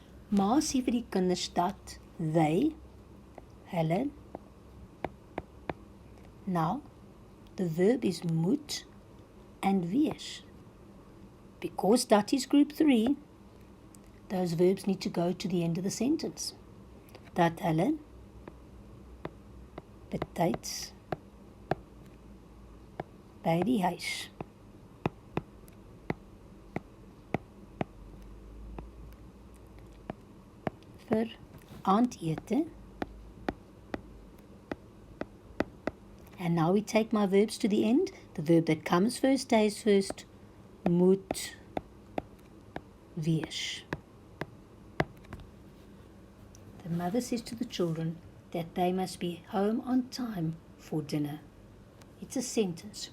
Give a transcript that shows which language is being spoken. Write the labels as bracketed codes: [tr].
[af] Ma sê vir die kinders dat they, hulle. [en] Now, the verb is moet and wees. Because dat is group 3, those verbs need to go to the end of the sentence. [af] Dat hulle betyds by die huis vir aandete. [en] And now we take my verbs to the end. The verb that comes first stays first. [af] Moet wees. [en] The mother says to the children that they must be home on time for dinner. It's a sentence.